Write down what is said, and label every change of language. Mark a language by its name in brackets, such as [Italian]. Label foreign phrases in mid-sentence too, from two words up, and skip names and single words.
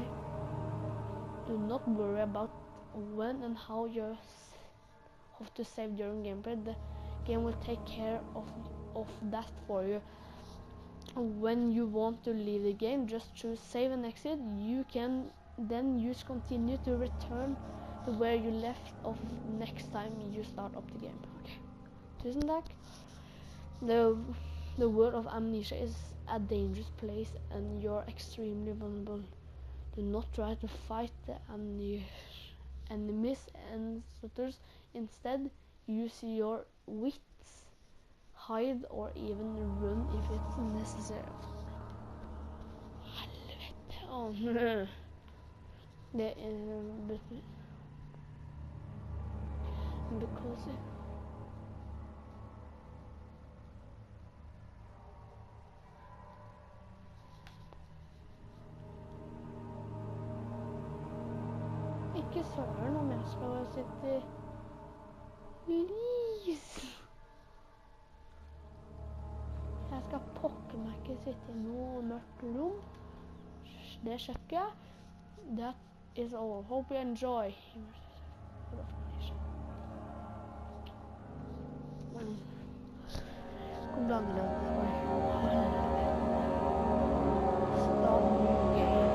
[English] Do not worry about when and how you have to save during gameplay. The game will take care of that for you. When you want to leave the game, just choose save and exit. You can then use continue to return to where you left off next time you start up the game. [Norwegian] Okay. Tusen takk. [English] The world of Amnesia is a dangerous place and you're extremely vulnerable. Do not try to fight the enemies and suitors. Instead, use your wits, hide or even run if it's necessary. [Norwegian] Helvete. Oh, det because ikke søren om jeg skal sitte lys. Jeg skal pokke meg ikke sitte i noe mørkt rom. Det sjekker jeg. [English] That is all. Hope you enjoy. [Norwegian] Hvor blander det? [English] Start new game.